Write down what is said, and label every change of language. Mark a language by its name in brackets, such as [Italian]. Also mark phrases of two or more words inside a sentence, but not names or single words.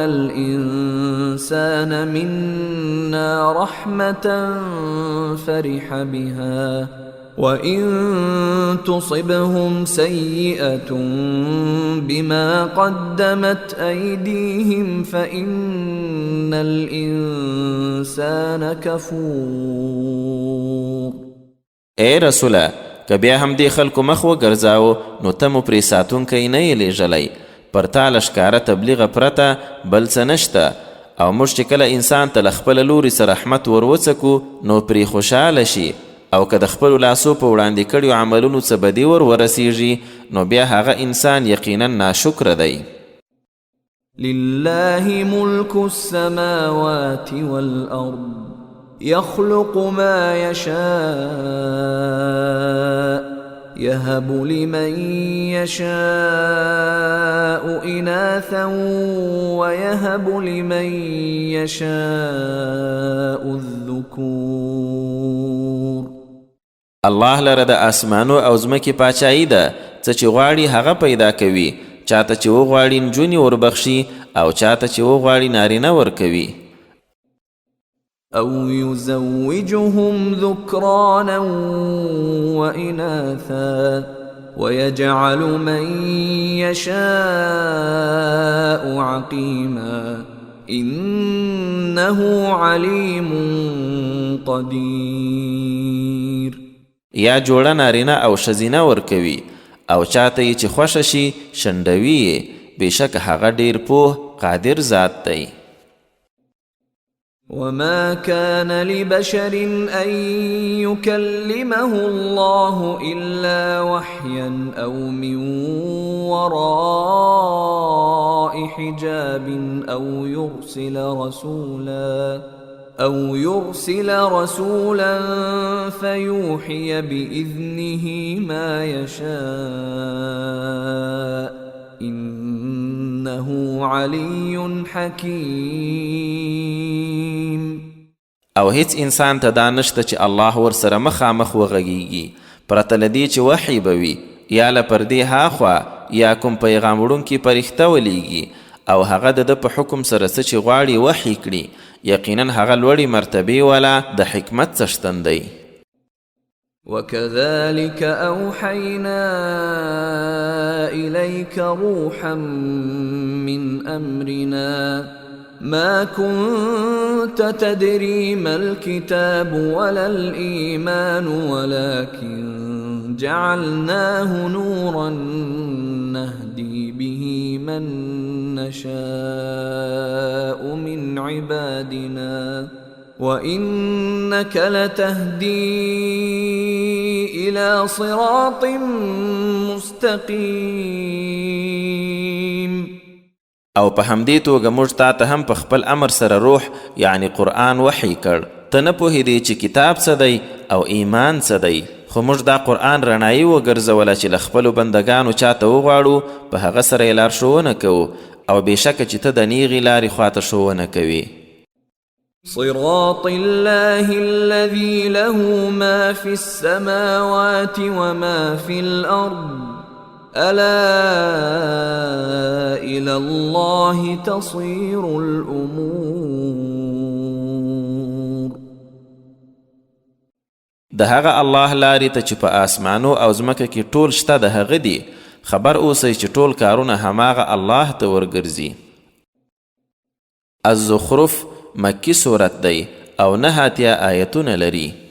[Arabic] الإنسان منا رحمة فرح بها وإن تصبهم سيئة بما قدمت أيديهم فإن الإنسان كفور. [Pashto] اے رسوله که بیا هم دې خلکو مخ وګرځاو نو ته مو پرې ساتونکی نه یې لیږلی، پر تا له ښکاره تبلیغه پرته بل څه نشته. او موږ چې کله انسان ته له خپله لوري څه رحمت وروڅکو نو پرې خوشحاله شي، او که د خپلو لاسو په وړاندې کړیو عملونو څه بدي ورسیږي نو بیا هغه انسان یقینا ناشکره دی. [Arabic] لله ملك السماوات والأرض يخلق ما يشاء يهب لمن يشاء إناثا ويهب لمن يشاء الذكور. [Pashto] الله لره د اسمانو او ځمکې پاچایي ده، څه چې غواړي هغه پیدا کوي، چاته چې وغواړي نجونې وربخشي او چاته چې وغواړي نارینه ورکوي. [Arabic] أو يزوجهم ذكرانا وإناثا ويجعل من يشاء عقيما إنه عليم قدير. [Pashto] یا جوړه نارینه او ښځینه ورکوي او چاته یې چې خوښه شي شنډوي یې، بېشکه هغه ډېر پوه قادر ذات دی. [Arabic] وما كان لبشر أن يكلمه الله إلا وحيا أو من وراء حجاب أو يرسل رسولا فيوحي بإذنه ما يشاء إنه علي حكيم. [Pashto] او هیڅ انسان ته دا نشته چې الله ورسره مخامخ وغږیږي پرته له دې چې وحی به وي یا له پردې هاخوا یا کوم پیغام وړونکي فرښته ولیږي او هغه د ده په حکم سره څه چې غواړي وحی کړي، یقینا هغه لوړې مرتبې والا د حکمت څښتن دی. [Arabic] وكذلك أوحينا إليك روحا من أمرنا ما كنت تدري ما الكتاب ولا الإيمان ولكن جعلناه نورا نهدي به من نشاء من عبادنا وإنك لتهدي إلى صراط مستقيم. [Pashto] او په همدې توګه موږ تا ته هم په خپل امر سره روح یعنی قرآن وحی کړ. ته نه پوهېدې چې کتاب څه دی او ایمان څه دی، خو موږ دا قرآن رڼایي وګرځوله چې له خپلو بندګانو چاته وغواړو په هغه سره یې لارښوونه کوو او بېشکه چې ته د نیغې لارې خواته ښوونه کوې. [Arabic] صراط الله الذي له ما في السماوات وما في الأرض ألا إلى الله تصير الأمور. [Pashto] د هغه الله لارې ته چې په آسمانو او ځمکه کې ټول شته د هغه دي، خبر اوسئ چې ټول کارونه هماغه الله ته ورګرځي. الزخرف مکی صورت دی او 9 آیتونه لري.